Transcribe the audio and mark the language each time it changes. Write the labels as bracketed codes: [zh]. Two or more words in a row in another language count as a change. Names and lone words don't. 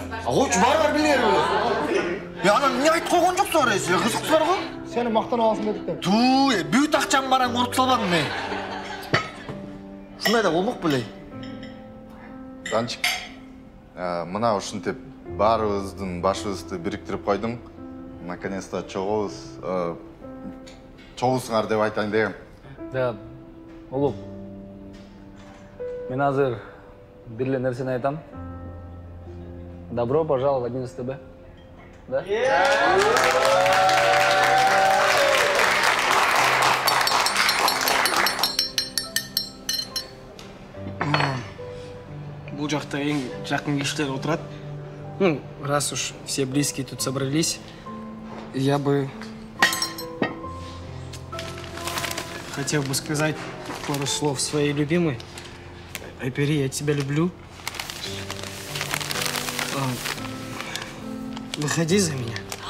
[ky] Койчу, барыңар билгенбиз. Анан эмне айтып койгон жоксуңар, силер кызыксыздар го? Сени мактанып аласың дедик да. Туу, бүт акчам баран уруп салбадым мен. Ушундай да болмок беле. Данчик, мына ушинтип баарыбыздын башыбызды бириктирип койдуң. Наконец-то чогуусуңар деп айтайын дегем. Да, Улук, мен азыр бир эле нерсени айтам. [ru] Добро пожаловать в 11 Б. Да? [ky] Бул жакта эң жакын кишилер отурат. [ru] Ну, раз уж все близкие тут собрались, я бы хотел бы сказать пару слов своей любимой. Айпери, я тебя люблю. Выходи за меня.